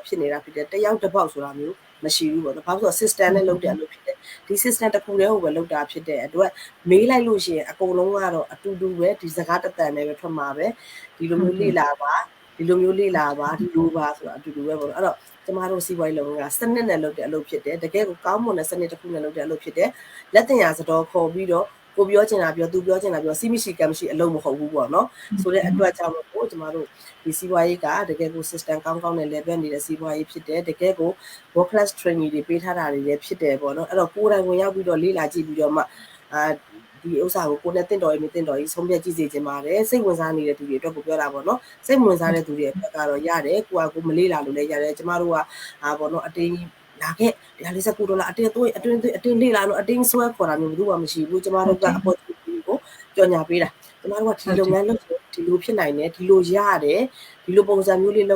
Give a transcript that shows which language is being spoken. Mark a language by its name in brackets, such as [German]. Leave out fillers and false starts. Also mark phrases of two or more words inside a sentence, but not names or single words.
[Burmese] ဖြစ်နေတာဖြစ်တယ်တယောက်တစ်ပေါက်ဆိုတာမျိုးမရှိဘူးပေါ့နော်ဘာလို့ဆိုတော့ system နဲ့လုပ်တယ်လို့ဖြစ်တယ်ဒီ system တစ်ခုတည်းကိုပဲလုပ်တာဖြစ်တဲ့အတွက်မေးလိုက်လို့ရှိရင်အကုန်လုံးကတော့အတူတူပဲဒီစကားတစ်တန်နဲ့ပဲထွက်မှာပဲဒီလိုမျိုးလေ့လာပါဒီလိုမျိုးလေ့လာပါဒီလိုပါဆိုတာအတူတူပဲပေါ့နော်အဲ့တော့ကျမတို့စီးပွားရေးလုပ်ငန်းကစနစ်နဲ့လုပ်တဲ့အလုပ်ဖြစ်တယ်တကယ်ကိုကောင်းမွန်တဲ့စနစ်တစ်ခုနဲ့လုပ်တဲ့အလုပ်ဖြစ်တယ်လက်တင်ရာစတော်ခေါ်ပြီးတော့ကိုပြောချင်တာပြောသူပြောချင်တာပြောစီးမရှိကမ်းမရှိအလုပ်မဟုတ်ဘူးပေါ့နော်ဆိုတဲ့အတွက်ကြောင့်မို့ကျမတို့ဒီ စီးပွားရေးကတကယ်ကို system ကောင်းကောင်းနဲ့ level နေတဲ့စီးပွားရေးဖြစ်တယ်တကယ်ကို [English] world class training [Burmese] တွေပေးထားတာတွေလည်းဖြစ်တယ်ပေါ့နော်အဲ့တော့ကိုယ် တိုင်ဝင်ရောက်ပြီးတော့လေ့လာကြည့်ပြီးတော့မှဒီဥစ္စာကိုကိုယ်နဲ့တင့်တော်ရေးမတင့်တော်ရေးဆုံးဖြတ်ကြည့်စေချင်ပါတယ်စိတ်ဝင်စားနေတဲ့သူတွေအတွက်ကိုပြောတာပေါ့နော်စိတ်ဝင်စားတဲ့သူတွေအတွက်ကတော့ရတယ်ကိုမလေးလာလို့လည်းရတယ်ကျမတို့ကပေါ့နော်အတင်းလာခဲ့$149အတင်းလေးလာလို့အတင်းဆွဲခေါ်တာမျိုးဘူးမှမရှိဘူးကျမတို့ကအပေါ်ကိုကြော်ညာပေးတာကျမတို့ကဒီလုပ်ငန်းလုပ်ဒီလိုဖြစ်နိုင်တယ်ဒီလိုရတယ်ဒီလိုပုံစံမျိုးလေး